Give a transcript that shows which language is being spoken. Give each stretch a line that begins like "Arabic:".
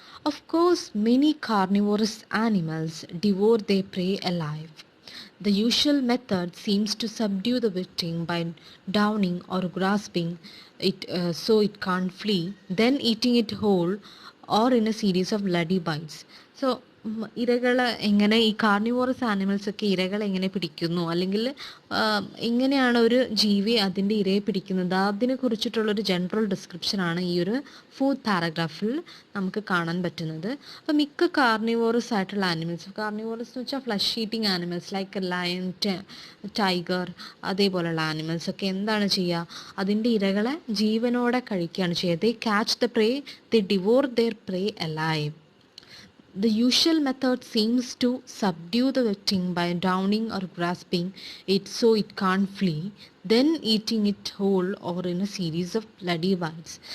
English: Of course, many carnivorous animals devour their prey alive. The usual method seems to subdue the victim by downing or grasping it so it can't flee, then eating it whole or in a series of bloody bites.
Malayalam: So ഇരകൾ എങ്ങനെ, ഈ carnivorous ആനിമൽസൊക്കെ ഇരകളെ എങ്ങനെ പിടിക്കുന്നു, അല്ലെങ്കിൽ എങ്ങനെയാണ് ഒരു ജീവി അതിൻ്റെ ഇരയെ പിടിക്കുന്നത്, അതിനെക്കുറിച്ചിട്ടുള്ളൊരു ജനറൽ ഡിസ്ക്രിപ്ഷനാണ് ഈ ഒരു ഫോർത്ത് പാരഗ്രാഫിൽ നമുക്ക് കാണാൻ പറ്റുന്നത്. അപ്പം മിക്ക കാർണിവോറസ് ആയിട്ടുള്ള ആനിമൽസ്, കാർണിവോറസ് എന്ന് വെച്ചാൽ flush eating animals like lion, tiger, അതേപോലെയുള്ള ആനിമൽസൊക്കെ എന്താണ് ചെയ്യുക, അതിൻ്റെ ഇരകളെ ജീവനോടെ കഴിക്കുകയാണ് ചെയ്യുക.
English: They catch the prey, they devour their prey alive. The usual method seems to subdue the victim by drowning or grasping it so it can't flee, then eating it whole or in a series of bloody bites.